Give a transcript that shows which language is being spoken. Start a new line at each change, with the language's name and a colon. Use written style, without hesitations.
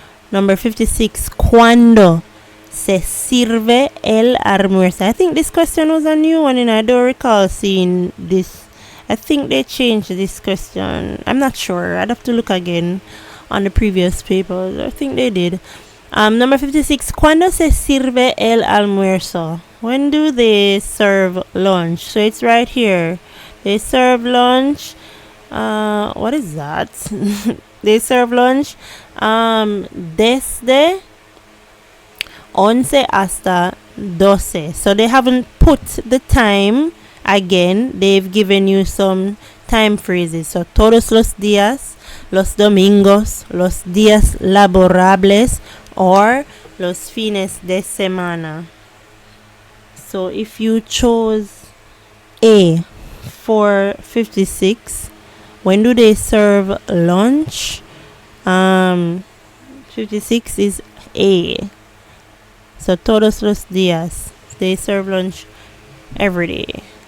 Spanish: Number 56, ¿cuándo se sirve el almuerzo?
English: I think this question was a new one and I don't recall seeing this. I think they changed this question. I'm not sure. I'd have to look again on the previous papers. I think they did.
Spanish: Number 56, ¿cuándo se sirve el almuerzo?
English: When do they serve lunch? So it's right here. They serve lunch. What is that? They serve lunch
Spanish: desde 11 hasta 12.
English: So they haven't put the time again. They've given you some time phrases. So todos los días, los domingos, los días laborables, or los fines de semana. So if you chose A for 56, when do they serve lunch? 56 is A. So
Spanish: todos los días,
English: they serve lunch every day.